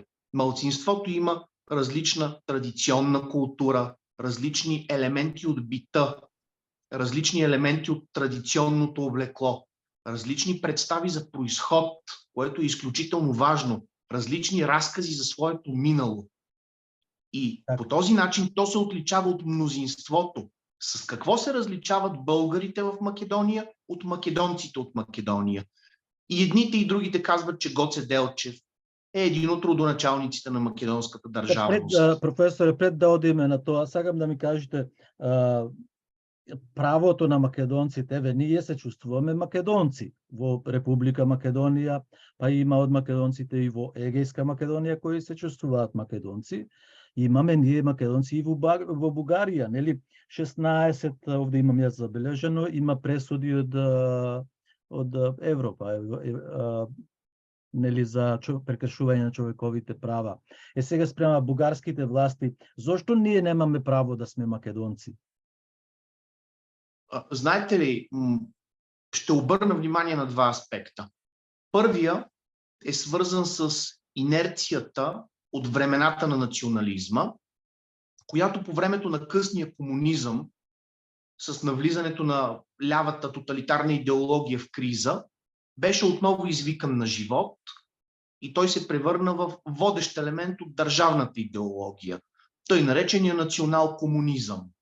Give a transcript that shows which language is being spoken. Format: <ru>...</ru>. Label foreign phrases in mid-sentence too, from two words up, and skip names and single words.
<bg>Малцинството има различна традиционна култура, различни елементи от бита, различни елементи от традиционното облекло, различни представи за произход, което е изключително важно, различни разкази за своето минало. И по този начин то се отличава от мнозинството. С какво се различават българите в Македония от македонците от Македония? И едните и другите казват, че Гоце Делчев е един от родоначалниците на македонската държавност.</bg> <mk>Професоре, пред да одиме на тоа, сакам да ми кажете правото на македонците, ние се чувствуваме македонци во Република Македонија, па има од македонците и во Егејска Македонија кои се чувствуваат македонци. Имаме ние македонци и во Бугарија, нели? 16, овде имам јас забележено, има пресуди од Европа, нели, за прекршување на човековите права. Сега спрема бугарските власти, зошто ние немаме право да сме македонци?</mk> <bg>Знаете ли, ще обърна внимание на два аспекта. Първия е свързан с инерцията от времената на национализма, която по времето на късния комунизъм, с навлизането на лявата тоталитарна идеология в криза, беше отново извикан на живот и той се превърна в водещ елемент от държавната идеология, тъй наречения национал-комунизъм.</bg>